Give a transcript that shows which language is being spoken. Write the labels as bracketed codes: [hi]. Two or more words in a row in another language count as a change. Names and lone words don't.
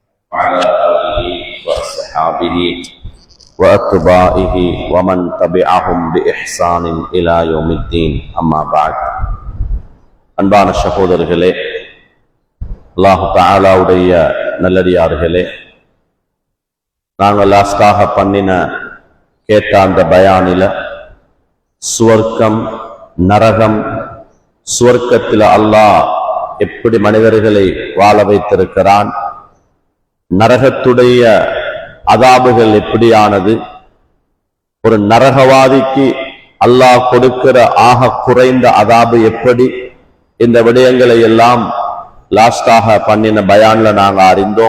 [ar] وعلى آله وأصحابه وأتباعه ومن تبعهم بإحسان إلى يوم الدين أما بعد [ta] அன்பான சகோதரர்களே, அல்லாஹு தஆலாவுடைய நல்லடியார்களே, நாங்கள் லாஸ்டாக கேட்ட அந்த பயானில சுவர்க்கம் நரகம், சுவர்க்கத்தில் அல்லாஹ் எப்படி மனிதர்களை வாழ வைத்திருக்கிறான், நரகத்துடைய அதாபுகள் எப்படியானது, ஒரு நரகவாதிக்கு அல்லாஹ் கொடுக்கிற ஆக குறைந்த அதாபு எப்படி, இந்த விடயங்களை எல்லாம் லாஸ்டாக பயான்ல நாங்க அறிந்தோம்.